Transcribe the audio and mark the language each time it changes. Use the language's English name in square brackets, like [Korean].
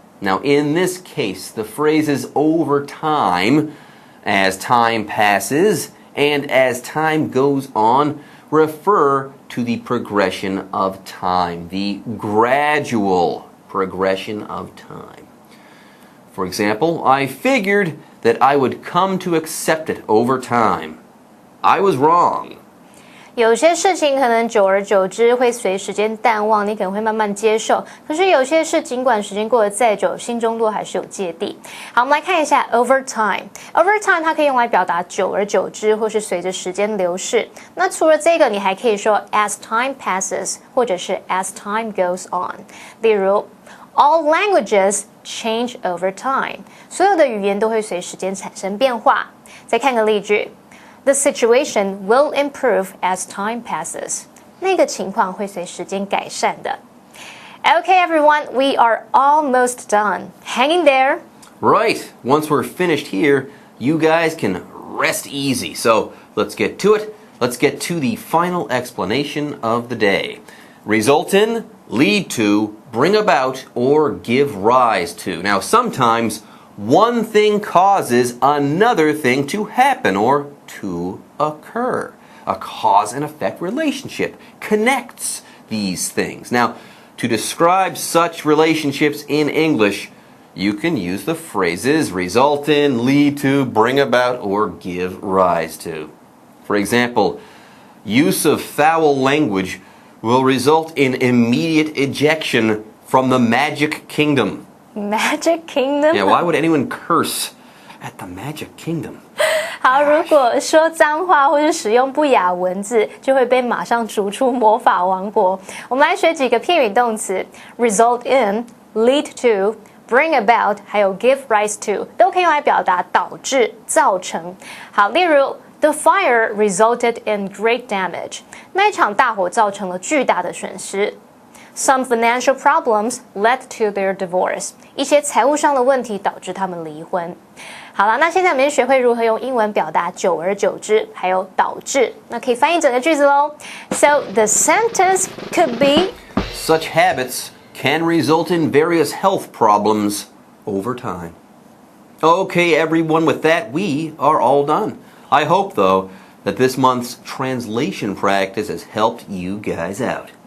[English] Now, in this case, the phrases over time, as time passes, and as time goes on, refer to the progression of time, the gradual progression of time. For example, I figured that I would come to accept it over time. I was wrong. [Chinese] 有些事情可能久而久之会随时间淡忘，你可能会慢慢接受。可是有些事，尽管时间过得再久，心中都还是有芥蒂。好，我们来看一下 over time。over time 它可以用来表达久而久之，或是随着时间流逝。那除了这个，你还可以说 [English] as time passes， [Chinese] 或者是 [English] as time goes on。 [Chinese] 例如 [English] all languages change over time， [Chinese] 所有的语言都会随时间产生变化。再看个例句。 [English] The situation will improve as time passes. [Chinese] 那个情况会随时间改善的。 [English] Okay, everyone, we are almost done. Hang in there. Right. Once we're finished here, you guys can rest easy. So let's get to it. Let's get to the final explanation of the day. Result in, lead to, bring about, or give rise to. Now, sometimes one thing causes another thing to happen or to occur. A cause and effect relationship connects these things. Now, to describe such relationships in English, you can use the phrases result in, lead to, bring about, or give rise to. For example, use of foul language will result in immediate ejection from the Magic Kingdom. Magic Kingdom? Yeah, why would anyone curse at the Magic Kingdom? [Chinese] 好，如果说脏话或是使用不雅文字，就会被马上逐出魔法王国。我们来学几个片语动词 ：result in、lead to、bring about， 还有 give rise to， 都可以用来表达导致、造成。 [English] 好，例如 The fire resulted in great damage。 [Chinese] 那一场大火造成了巨大的损失。 [English] Some financial problems led to their divorce。 [Chinese] 一些财务上的问题导致他们离婚。好了，那现在我们就学会如何用英文表达久而久之，还有导致。那可以翻译整个句子喽。 [English] So the sentence could be: Such habits can result in various health problems over time. Okay, everyone, with that, we are all done. I hope, though, that this month's translation practice has helped you guys out.